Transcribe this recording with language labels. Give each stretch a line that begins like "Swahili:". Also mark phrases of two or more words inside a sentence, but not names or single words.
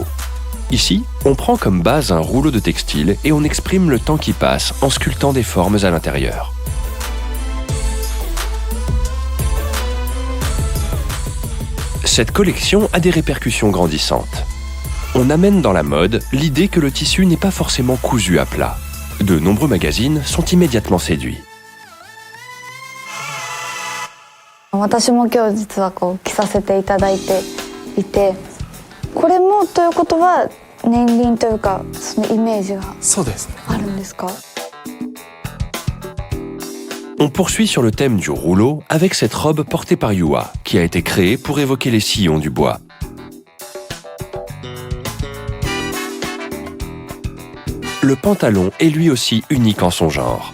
French: Ici, on prend comme base un rouleau de textile et on exprime le temps qui passe en sculptant des formes à l'intérieur. Cette collection a des répercussions grandissantes. On amène dans la mode l'idée que le tissu n'est pas forcément cousu à plat. De nombreux magazines sont immédiatement séduits.
Japanese: 私も今日実は着させていただいていて、これもということは年輪というかそのイメージがあるんですか？
French: On poursuit sur le thème du rouleau avec cette robe portée par Yua, qui a été créée pour évoquer les sillons du bois. Le pantalon est lui aussi unique en son genre.